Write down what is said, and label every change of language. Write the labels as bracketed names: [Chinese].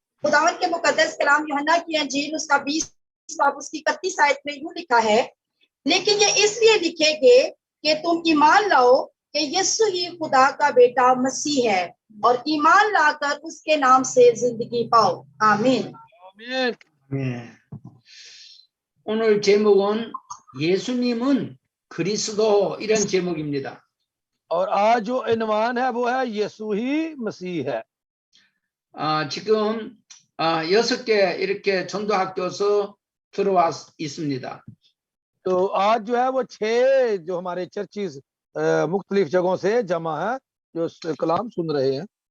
[Hindi] खुदावन के मुकद्दस कलाम यूहन्ना की अंजील उसका 20 बाब उसकी 31 आयत में यूं लिखा है, लेकिन ये इसलिए लिखेंगे कि तुम ईमान लाओ कि यीशु ही खुदा का बेटा मसीह है और ईमान लाकर उसके नाम से जिंदगी पाओ। आमीन। आमीन। [Korean] 예. 오늘 제목은 예수님은 그리스도 이런 제목입니다. [Hindi] और आज जो इनवान है वो है यीशु ही मसीह है। [Korean] 지금 6개 이렇게 전도학교서 들어와 있습니다. [Hindi] तो आज जो है वो 6 जो हमारे चर्चिस मुख्तलिफ जगहों से जमा है जो कलाम सुन रहे हैं।